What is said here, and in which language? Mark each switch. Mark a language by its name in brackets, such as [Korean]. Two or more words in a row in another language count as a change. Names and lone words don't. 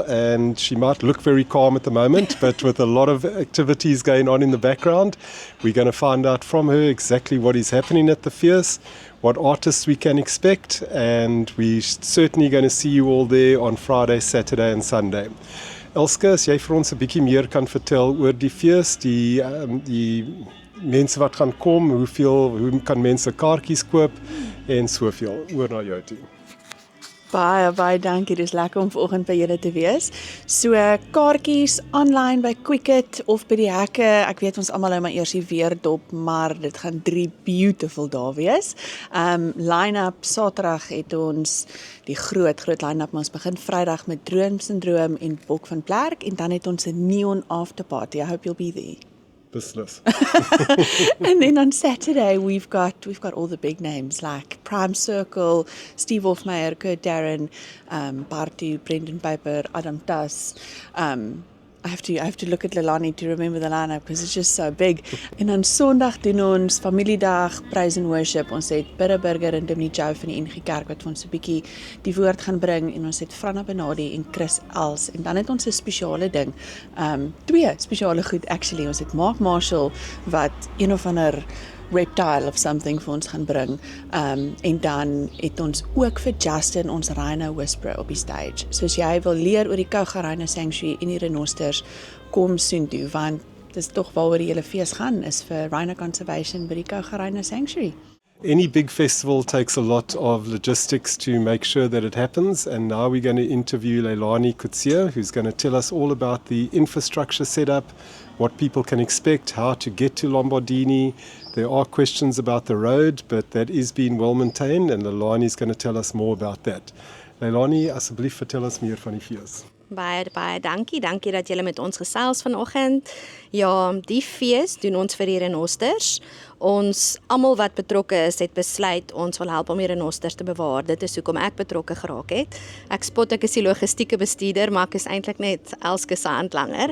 [English] And she might look very calm at the moment, but with a lot of activities going on in the background, we're going to find out from her exactly what is happening at the feast, what artists we can expect, and we're certainly going to see you all there on Friday, Saturday and Sunday. [Afrikaans] Elske, as jy vir ons 'n bietjie meer kan vertel oor die fees, die mense wat gaan kom, hoe kan mense kaartjies koop en soveel. Oor na jou toe. Baie dankie, dis lekker om vanoggend by julle te wees. So kaartjies online by Quicket of by die hekke. Ek weet ons almal hou maar eers die weer dop, maar dit gaan 3 beautiful dae wees. Line-up Saterdag het ons die groot line-up, maar ons begin Vrydag met Droomsyndroom en Bok van Klerk en dan het ons 'n neon afterparty. [English] I hope you'll be there. [Afrikaans] Beslis. [English] And then on Saturday we've got all the big names like Prime Circle, Steve Hofmeyer, Kurt Darren, Bartu, Brendan Piper, Adam Tas. I have to look at Leilani to remember the lineup because it's just so big. [Afrikaans] En dan Sondag doen ons familiedag, [English] praise and worship. [Afrikaans] Ons het Bidde Burger en Dimnie Jou van die NG Kerk wat vir ons 'n bietjie die woord gaan bring en ons het Franna Benadi en Chris Els en dan het ons 'n spesiale ding. 2 spesiale goed actually. Ons het Mark Marshall wat een of ander reptile of something vir ons gaan bring. En dan het ons ook vir Justin ons Rhino Whisperer op die stage. So as jy wil leer oor die Kouga Rhino Sanctuary en die renosters, kom soontoe, want dis tog waaroor die hele fees gaan, is vir [English] Rhino Conservation [Afrikaans] by die Kouga Rhino Sanctuary. [English] Any big festival takes a lot of logistics to make sure that it happens, and now we're going to interview Leilani Coetzee, who's going to tell us all about the infrastructure setup, what people can expect, how to get to Lombardini. There are questions about the road, but that is being well maintained, and Leilani is going to tell us more about that. [Afrikaans] Leilani, asseblief vertel ons meer van die fees. Baie dankie dat julle met ons gesels vanoggend. Ja, die fees doen ons vir die renosters. Ons almal wat betrokke is, het besluit ons wil help om die renosters te bewaar. Dit is hoekom ek betrokke geraak het. Ek spot ek is die logistieke bestuurder, maar ek is eintlik net Elske se handlanger.